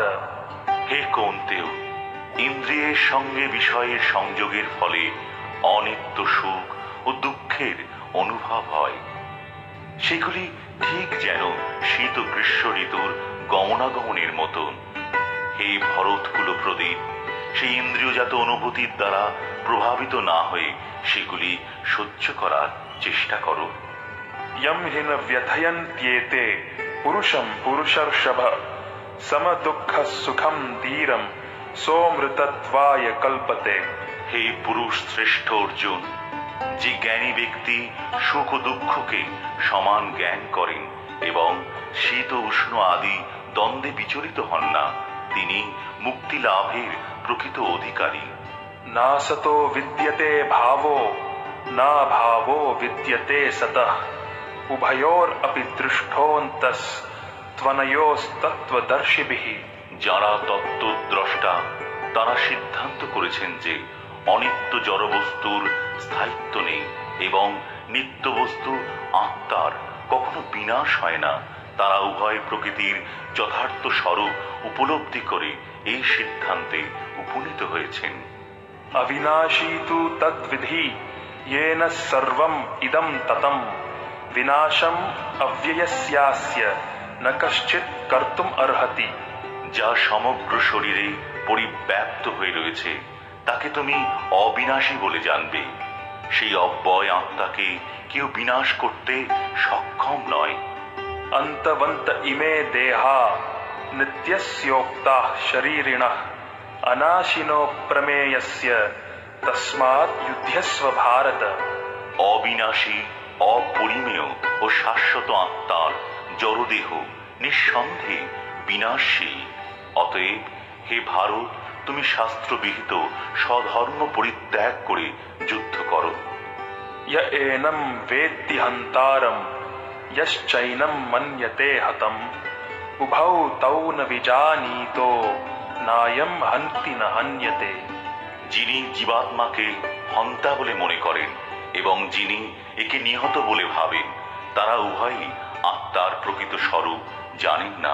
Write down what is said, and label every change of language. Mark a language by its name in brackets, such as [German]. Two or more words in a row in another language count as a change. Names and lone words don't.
[Bangla] হে কৌন্তেয়, ইন্দ্রিয়ের সঙ্গে বিষয়ের সংযোগের ফলে অনিত্য সুখ ও দুঃখের অনুভব হয়। সেগুলি ঠিক যেন শীত ও গ্রীষ্ম ঋতুর গমনাগমনের মতন। হে ভরতকুল প্রদীপ, সেই ইন্দ্রিয়জাত অনুভূতির দ্বারা প্রভাবিত না হয়ে সেগুলি সহ্য করার চেষ্টা করো। [Sanskrit] यम हि न व्यथयन्त्येते पुरुषं पुरुषर्षभ सम दुःख सुखम धीरम सोमृतत्वाय कल्पते। [Bangla] হে পুরুষ শ্রেষ্ঠ অর্জুন, যে জ্ঞানী ব্যক্তি সুখ ও দুঃখকে সমান জ্ঞান করেন এবং শীত ও উষ্ণ আদি দ্বন্দ্বে বিচলিত হন না, তিনি মুক্তি লাভের প্রকৃত অধিকারী। [Sanskrit] ना सतो विद्यते भावो ना भावो विद्यते सतः उभयोर अपि दृष्टोऽन्तस् त्वनयोस्तत्त्वदर्शिभिः। [Bangla] যারা তত্ত্বদ্রষ্টা তারা সিদ্ধান্ত করেছেন যে অনিত্য জড়বস্তুর স্থায়িত্ব নেই এবং নিত্য বস্তু আত্মার কখনো বিনাশ হয় না। তারা উভয় প্রকৃতির যথার্থ স্বরূপ উপলব্ধি করে এই সিদ্ধান্তে উপনীত হয়েছেন। [Sanskrit] अविनाशी तु तद्विधि येन सर्वम् इदं ततं विनाशम अव्ययस्यास्य न कश्चित् कर्तुम् अर्हति। [Bangla] যা সমগ্র শরীরে পরিব্যাপ্ত হয়ে রয়েছে তাকে তুমি অবিনাশী বলে জানবে। সেই অব্যয় আত্মাকে কেউ বিনাশ করতে সক্ষম নয়। [Sanskrit] अंतवंत इमे देहा नित्यस्योक्ताः शरीरिणः अनाशिनो प्रमेयस्य तस्मात् युध्यस्व भारत। [Bangla] অবিনাশী, অপরিমেয় ও শাশ্বত আত্মার জড়দেহ নিঃসন্দেহে বিনাশী। অতএব হে ভারত, তুমি শাস্ত্রবিহিত স্বধর্ম পরিত্যাগ করে যুদ্ধ করো। [Sanskrit] य एनं वेत्ति हन्तारं यश्चैनं मन्यते हतं উভৌ তৌ ন বিজানীতো নায়ম হন্তি ন হন্যতে। [Bangla] যিনি জীবাত্মাকে হন্তা বলে মনে করেন এবং যিনি একে নিহত বলে ভাবেন, তারা উভয়ই আত্মার প্রকৃত স্বরূপ জানেন না।